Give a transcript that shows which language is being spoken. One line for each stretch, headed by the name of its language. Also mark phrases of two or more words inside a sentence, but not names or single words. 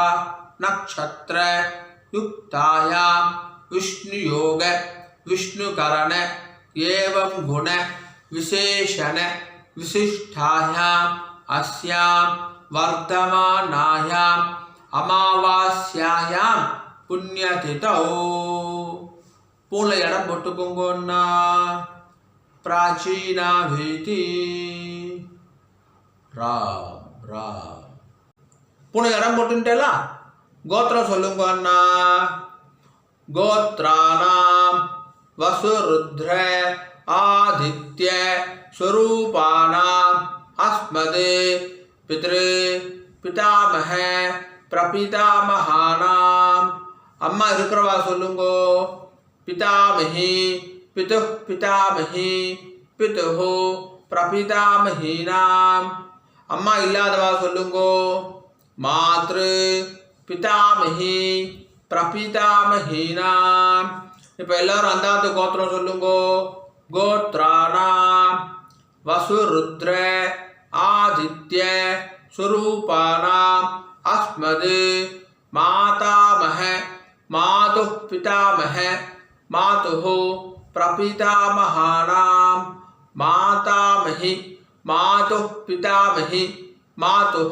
Sanskrit: नक्षत्र युक्तायां विष्णुयोग विष्णुकरण एवं गुण विशेषण विशिष्टायां अस्यां वर्तमानायां अमावास्यायां पुण्यतिथौ पूर्ण
Tamil: இடம் போட்டுக்கோங்கண்ணா.
Sanskrit: प्राचीना भीति राम राम पूर्ण
Tamil: இடம் போட்டுட்டேலா. கோத்திரம் சொல்லுங்க அண்ணா.
Sanskrit: गोत्राणां वसुरुद्र आदित्य स्वरूपाणां अस्मद् पितृ पितामह प्रपितामहानां
Tamil: அம்மா இருக்கிறவா சொல்லுங்கோ.
Sanskrit: पितामही पितुः पितामही पितुः प्रपितामहीनां
Tamil: அம்மா இல்லாதவா சொல்லுங்கோ.
Sanskrit: मातृ पितामही प्रपितामहीनां
Tamil: இப்போ எல்லாரும் அந்தாத்து கோத்திரம் சொல்லுங்கோ.
Sanskrit: गोत्राणां वसुरुद्र आदित्य स्वरूपाणाम् अस्मद् मातामह मातुः पितामह मातुः प्रपितामहानां मातामही मातुः पितामही मातुः